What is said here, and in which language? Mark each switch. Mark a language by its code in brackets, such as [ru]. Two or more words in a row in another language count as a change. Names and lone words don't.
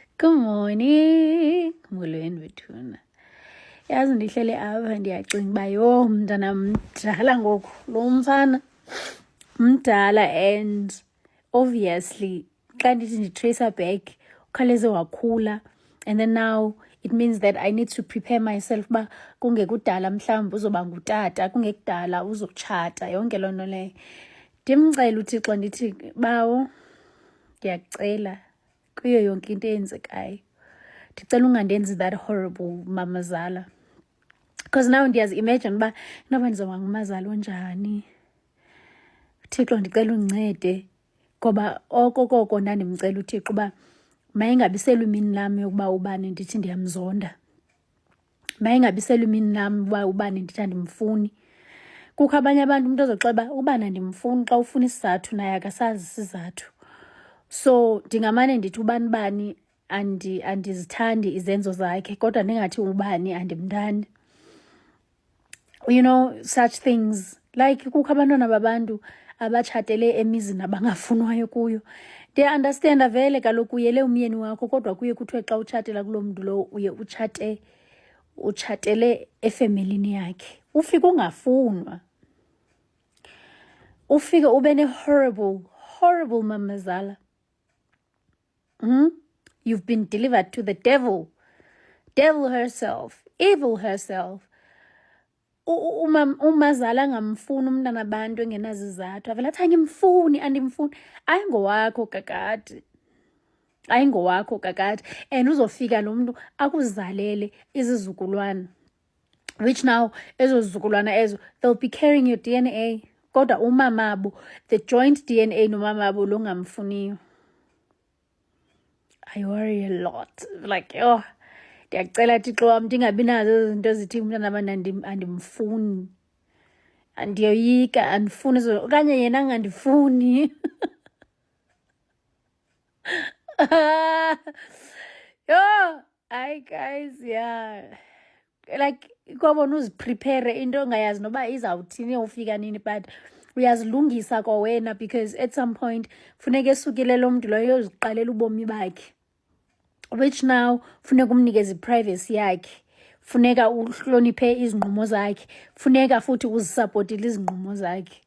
[en] Good morning, [xh] molweni bethuna. Yazi ndihlele apha ndiyacinga uba yho mntana mdala ngoku. Lo mfana mdala [en] and obviously [xh] xa ndithi nditracer back ukhawuleze wakhula, [en] and then now it means that I need to prepare myself [xh] uba kungekudala mhlawumbi uzoba ngutata, kungekudala uzotshata, yonke loo nto leyo. Ndimcela uThixo ndithi, Bawo, ndiyakucela kuyo yonke into eyenzekayo, ndicela ungandenzi [en] that horrible [xh] mamazala, [en] because now [xh] ndiyazi-imagine uba inoba ndizoba ngumazali onjani. Thixo ndicela undincede, ngoba okokoko ndandimcela uThixo uba mayingabisela imini lam yokuba ubani ndithi ndiyamzonda, mayingabisela imini lam uba ubani ndithi andimfuni. Kukho abanye abantu umntu ozoxeba ubani andimfuni xa ufuna isizathu naye akasazi isizathu. So ndingamane ndithi ubani andizithandi izenzo zakhe, kodwa ndingathi ubani andimthandi. [en] You know, such things. [xh] Like kukho abantwana babantu abatshatele emizini abangafunwayo kuyo. Ndiya-understanda vele kaloku uyele umyeni wakho, kodwa kuye kuthiwe xa utshatela kuloo mntu lowo uye utshatele efemelini yakhe. Ufike ungafunwa, ufike ube ne-horrible mamazala. [en] You've been delivered to the devil herself, evil herself. [xh] Umazala angamfuni umntana abantu engenazizathu, avele athi andimfuni. Ayingowakho kakade, ayingowakho kakade. And uzofika lo mntu akuzalele izizukulwana, [en] which now [xh] ezo zizukulwana ezo, [en] they'll be carrying your DNA, [xh] kodwa umamabo, [en] the joint DNA [xh] nomamabo lo ngamfuniyo. [en] I worry a lot, like, [xh] oh, ndiyakucela Thixo wam ndingabi nazo ezi zinto zithi umntana abantu andimfuni, ndiyoyika, andifuni okanye yena angandifuni. Yho, hayi guys, yeah, like kwabona uziprepare into ongayazi noba izawuthini ufika nini, but uyazilungisa kwawena, [en] because at some point [xh] funeka esukile lo mntu loyo uyoziqalela ubomi bakhe, [en] which now [xh] funeka umnikeze iprivacy yakhe, funeka uhloniphe izinqumo zakhe, funeka futhi uzisapotile izinqumo zakhe.